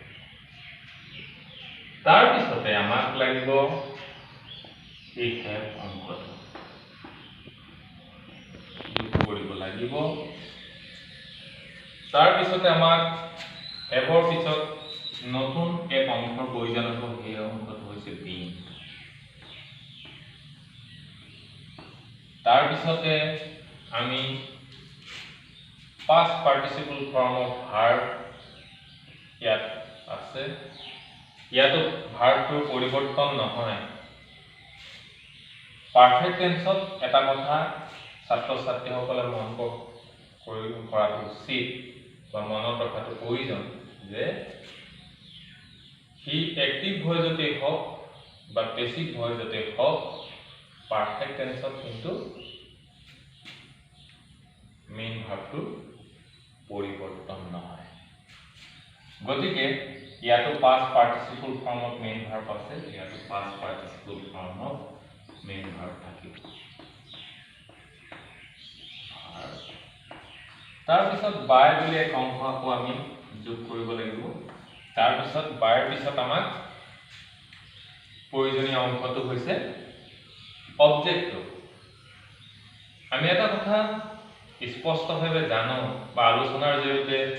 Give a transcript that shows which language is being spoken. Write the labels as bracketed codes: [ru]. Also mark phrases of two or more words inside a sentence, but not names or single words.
[as] তাৰ পিছতে আমাক লাগিব এই হেভ অংশটো যোগ কৰিব লাগিব তাৰ পিছতে আমাক হেভৰ পিছত নতুন এক অংশৰ প্ৰয়োজন হ'ব সেই অংশটো হৈছে বিং তাৰ পিছতে আমি [en] past participle form of verb [as] ইয়াত আছে ইয়াতো ভাৰ্বটোৰ পৰিৱৰ্তন নহয় [en] perfect tenseত [as] এটা কথা ছাত্ৰ ছাত্ৰীসকলে মন কৰাটো উচিত বা মনত ৰখাটো প্ৰয়োজন যে হি [en] active voiceতে [as] হওক বা [en] passive voiceতে [as] হওক [en] perfect tenseত [as] কিন্তু [en] main verbটো [as] পৰিৱৰ্তন নহয় গতিকে ইয়াতো [en] past participle form of main verb [as] আছে ইয়াতো [en] past participle form of main verb [as] থাকিব তাৰ পিছত বাই বুলি এক অংশ আকৌ আমি যোগ কৰিব লাগিব তাৰ পিছত বাইৰ পিছত আমাক প্ৰয়োজনীয় অংশটো হৈছে অবজেক্টটো আমি এটা কথা স্পষ্টভাৱে জানো বা আলোচনাৰ জৰিয়তে